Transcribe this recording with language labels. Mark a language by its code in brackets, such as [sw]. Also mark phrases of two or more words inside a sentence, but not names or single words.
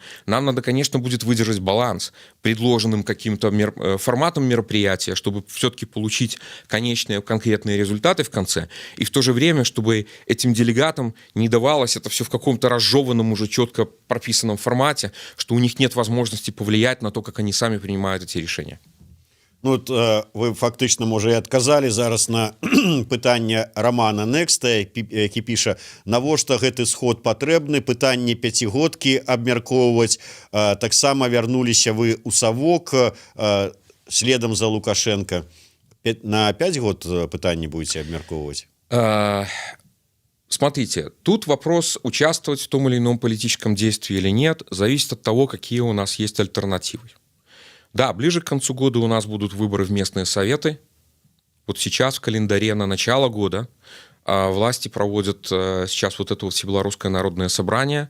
[ru] Нам надо, конечно, будет выдержать баланс предложенным каким-то форматом мероприятия, чтобы все-таки получить конечные конкретные результаты в конце, и в то же время, чтобы этим делегатам не давалось это все в каком-то разжеванном, уже четко прописанном формате, что у них нет возможности повлиять на то, как они сами принимают эти решения. [be] Вы фактычна, можа, і адказалі зараз на пытанне Романа Некста, які піша: навошта гэты сход патрэбны, пытанне пяцігодкі абмяркоўваць. Таксама вярнуліся вы ў Савок следам за Лукашенко. На 5 год пытанне будете абмяркоўваць? [ru] Смотрите, тут вопрос, участвовать в том или ином политическом действии или нет, зависит от того, какие у нас есть альтернативы. Да, ближе к концу года у нас будут выборы в местные советы. Вот сейчас в календаре на начало года власти проводят сейчас это Всебелорусское народное собрание.